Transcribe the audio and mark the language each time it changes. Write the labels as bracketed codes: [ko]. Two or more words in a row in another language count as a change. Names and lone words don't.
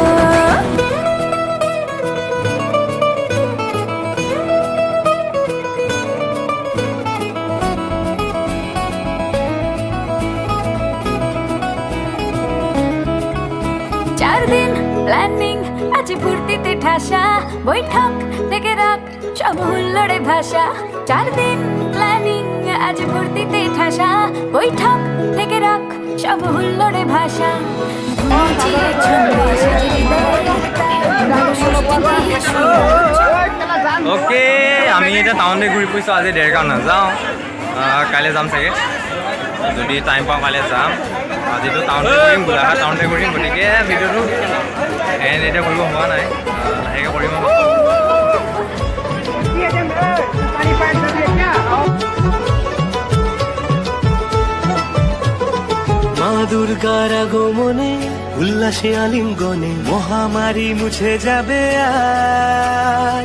[bn] 4 দিন প্ল্যানিং আছে ফুর্তিতে ঠাসা বৈঠক থেকে রাখ সব হুল্লোড়ে ভাষা 4 দিন প্ল্যানিং আজ ফুর্তিতে ঠাসা বৈঠক থেকে রাখ সব হুল্লোড়ে ভাষা [as] ওকে আমি এতিয়া টাউনলৈ ঘূৰি ফুৰিছোঁ। আজি দেৰগাঁও নাযাওঁ, কাইলৈ যাম চাগে। যদি টাইম পাওঁ কাইলৈ যাম। আজিতো টাউনতে কৰিম, গোলাঘাট টাউনতে কৰিম। গতিকে ভিডিঅ'টো এণ্ড এতিয়া কৰিব হোৱা নাই, লাহেকৈ কৰিম। [bn] মা দুর্গার আগমনে উল্লাসে আলিঙ্গনে মহামারী মুছে যাবে আজ।